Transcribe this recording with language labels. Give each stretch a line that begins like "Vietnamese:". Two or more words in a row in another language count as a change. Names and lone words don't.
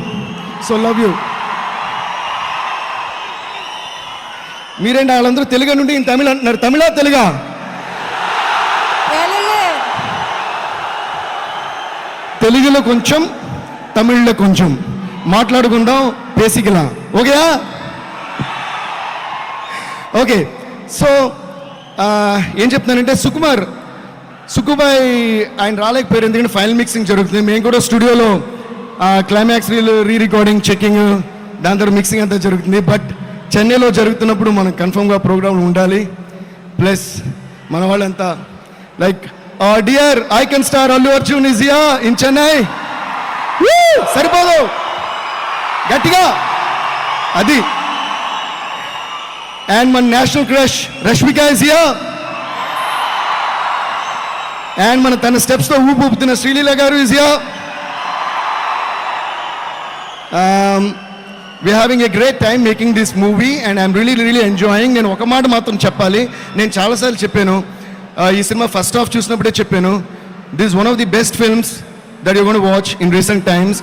English: So love you.
Telugu: మీరేంటి వాళ్ళందరూ తెలుగు నుండి తమిళ అంటున్నారు. తమిళ తెలుగా? తెలుగులో కొంచెం, తమిళ్లో కొంచెం మాట్లాడుకుందాం,
Tamil: பேசிக்கலாம். ஓகேயா?
Telugu: ఓకే. సో ఏం చెప్తున్నానంటే, సుకుబాయ్ ఆయన రాలేకపోయారు, ఎందుకంటే
English: final mixing
Telugu: జరుగుతుంది. మేము కూడా స్టూడియోలో
English: climax re recording,
Telugu: చెక్కింగ్, దాని తర్వాత మిక్సింగ్ అంతా జరుగుతుంది. బట్ చెన్నైలో జరుగుతున్నప్పుడు మనం కన్ఫర్మ్గా ప్రోగ్రామ్ ఉండాలి.
English: plus
Telugu: మన వాళ్ళంతా
English: like dear Icon Star Allu Arjun is here in Chennai.
Telugu: సరిపోదు, గట్టిగా అది.
English: And మన National Crush Rashmika is here.
Telugu: అండ్ మన తన స్టెప్స్తో ఊపుతున్న శ్రీలీల గారు
English: is here. We're having a great time making this movie and I'm really enjoying.
Telugu: నేను ఒక మాట మాత్రం చెప్పాలి, నేను చాలాసార్లు చెప్పాను, ఈ సినిమా
English: first half
Telugu: చూసినప్పుడే చెప్పాను,
English: This one of the best films that you gonna watch in recent times.